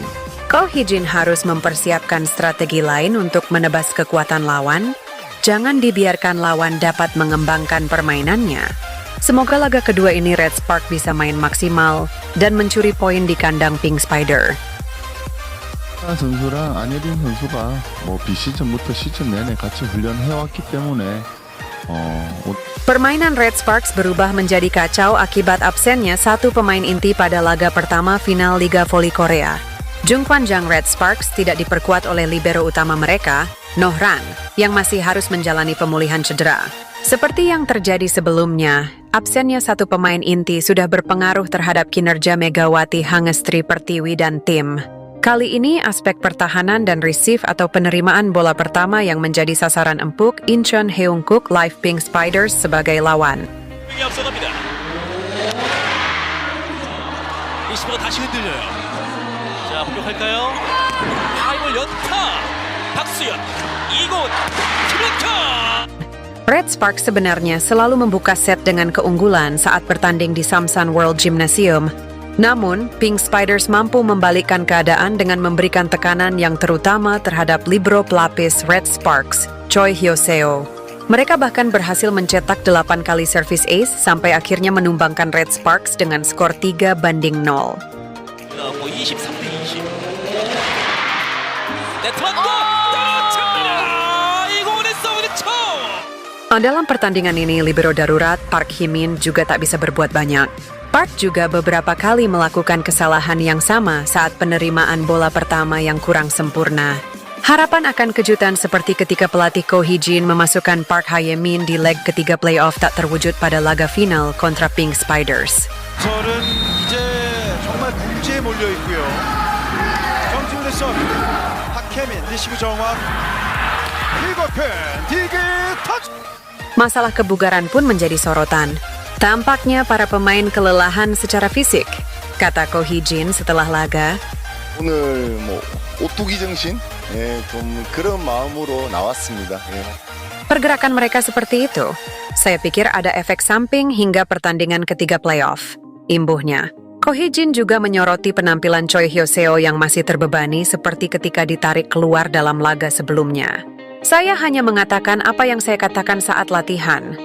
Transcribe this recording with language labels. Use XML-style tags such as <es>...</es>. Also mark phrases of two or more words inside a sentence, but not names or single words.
<id>Ko Hee-jin harus mempersiapkan strategi lain untuk menebas kekuatan lawan. Jangan dibiarkan lawan dapat mengembangkan permainannya. Semoga laga kedua ini Red Spark bisa main maksimal dan mencuri poin di kandang Pink Spider.</id> <ko>선수랑 안예린 선수가 뭐 비시즌부터 시즌 내내 같이 훈련해왔기 때문에</ko> <id>Permainan Red Sparks berubah menjadi kacau akibat absennya satu pemain inti pada laga pertama final Liga Voli Korea. Jungkwan-jang Red Sparks tidak diperkuat oleh libero utama mereka, Noh Ran, yang masih harus menjalani pemulihan cedera. Seperti yang terjadi sebelumnya, absennya satu pemain inti sudah berpengaruh terhadap kinerja Megawati Hangestri Pertiwi dan tim. Kali ini aspek pertahanan dan receive atau penerimaan bola pertama yang menjadi sasaran empuk Incheon Heungkook Live Pink Spiders sebagai lawan.</id> <ko>앞서갑니다. 리시버가 다시 흔들려요. 자, 공격할까요? 하이볼 연타. 박수현 이곳 김은경.</ko> <id>Red Sparks sebenarnya selalu membuka set dengan keunggulan saat bertanding di Samsan World Gymnasium. Namun, Pink Spiders mampu membalikkan keadaan dengan memberikan tekanan yang terutama terhadap libero pelapis Red Sparks, Choi Hyo-seo. Mereka bahkan berhasil mencetak 8 kali</id> <en>service ace</en> <id>sampai akhirnya menumbangkan Red Sparks dengan skor 3-0.</id> <ko>나왔고 23대 20. 네트워크 떨어집니다. 이공원의 서브 득점.</ko> <id>Dalam pertandingan ini, libero darurat Park Hee-min juga tak bisa berbuat banyak. Park juga beberapa kali melakukan kesalahan yang sama saat penerimaan bola pertama yang kurang sempurna. Harapan akan kejutan seperti ketika pelatih Ko Hee-jin memasukkan Park Hae-min di leg ketiga playoff tak terwujud pada laga final kontra Pink Spiders.</id> <ko>저는 이제 정말 궁지에 몰려 있고요. 정지훈의 서브, 박혜민 리시브 정확, 힐거펜 디그 터치.</ko> <id>Masalah kebugaran pun menjadi sorotan. Tampaknya para pemain kelelahan secara fisik, kata Ko Hee-jin setelah laga.</id> <ko>오늘 뭐 오뚜기 정신? 예, 좀 그런 마음으로 나왔습니다. 예.</ko> <id>Pergerakan mereka seperti itu. Saya pikir ada efek samping hingga pertandingan ketiga playoff. Imbuhnya, Ko Hee-jin juga menyoroti penampilan Choi Hyo-seo yang masih terbebani seperti ketika ditarik keluar dalam laga sebelumnya. Saya hanya mengatakan apa yang saya katakan saat latihan.</id>